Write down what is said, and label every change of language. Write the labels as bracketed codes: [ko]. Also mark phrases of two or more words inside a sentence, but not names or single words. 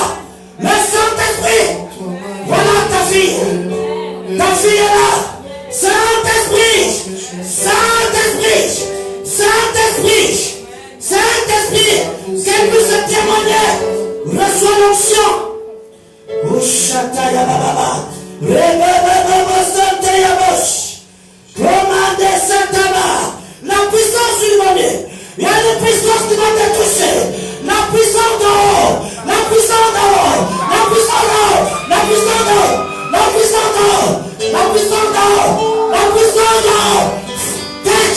[fr] Le Saint-Esprit. Voilà ta fille. Ta fille est là. Saint-Esprit. Saint-Esprit. Saint-Esprit. Saint-Esprit. Qu'elle puisse témoigner. Reçois l'onction. Ushataya baba. Rebebebebe santaya bosh. Commandez Saint-Ama. La puissance du monde. Il y a une puissance qui va te toucher. La puissance d'en haut. La puissance d'en haut. La puissance d'en haut. La puissance d'en haut. La puissance d'en haut. La puissance d'en haut. La puissance d'en haut. Touch.